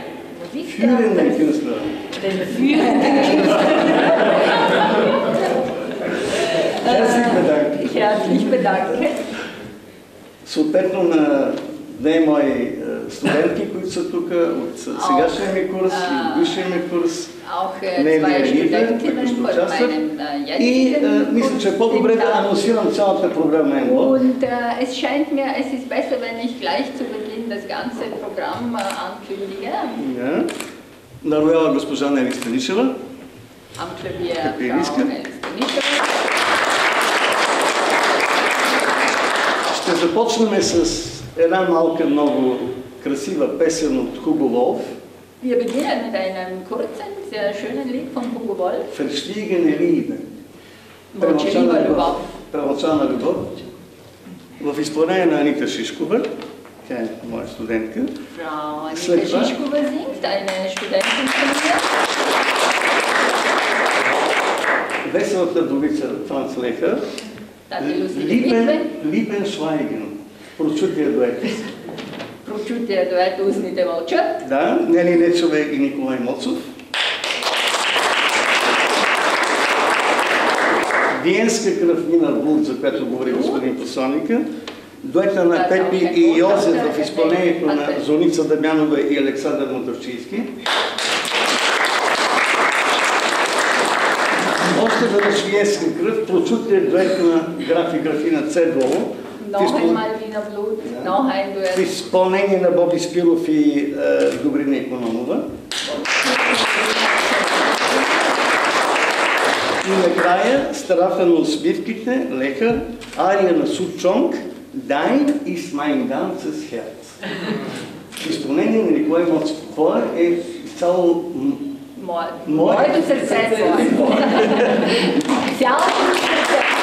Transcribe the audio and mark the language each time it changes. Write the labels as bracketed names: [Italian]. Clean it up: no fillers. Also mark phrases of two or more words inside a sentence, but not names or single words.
[German] Führenden Musiktheaters, Künstler. den führenden Herzlich bedanken. herzlich bedanken. [Bulgarian] Съответно на две мои студентки, които са тук от сегашния ми курс и от бившия ми курс. [German] Auch zwei Studentinnen von meinem [Bulgarian] И [German] jetzigen [Bulgarian] мисля, че е по-добре да анонсирам цялата програма Емблок. [German] Und es scheint mir, es ist besser, wenn ich gleich zu Beginn das ganze Programm ankündige. [Bulgarian] На рояла госпожа Нели Станишева. [German] Am Klavier [Bulgarian] Капелистка. [German] Frau Nels Stanisheva. [Bulgarian] Ще започнем с една малка, много красива песен от Хуго Волф. [German] Wir beginnen mit einem kurzen, sehr schönen Lied von Hugo Wolf. Verstiegene Liebe. [Bulgarian] Първоначална любов. В изпълнение на Анита Шишкова. Тя е моя студентка. [German] Frau Anita Schischkova singt, eine Studentin von mir. [Bulgarian] Веселата вдовица Франц Лехър. Липен Швайген. Прочутия дует. Прочутия дует "Устните мълчат". Да, Нели Нечова и Николай Моцов. Виенска кръв Нина Булт, за която говори господин посланника. Дуета на Пепи и Йозеф в изпълнението на Зоница Дамянова и Александър Мотавчийски. Още веднъж Виенска кръв, прочутия дует на граф и графина Цедоло. [German] Noch einmal Wiener Blut, noch ein Duett. [Bulgarian] В изпълнение на Боби Спиров и Добрина Икономова. И накрая старафа на усмивките, Лехър, ария на Сучонг, Dein ist mein ganzes Herz. В изпълнение на Николай Моцов. Това е цяло Моето сърце. Цялото ми сърце.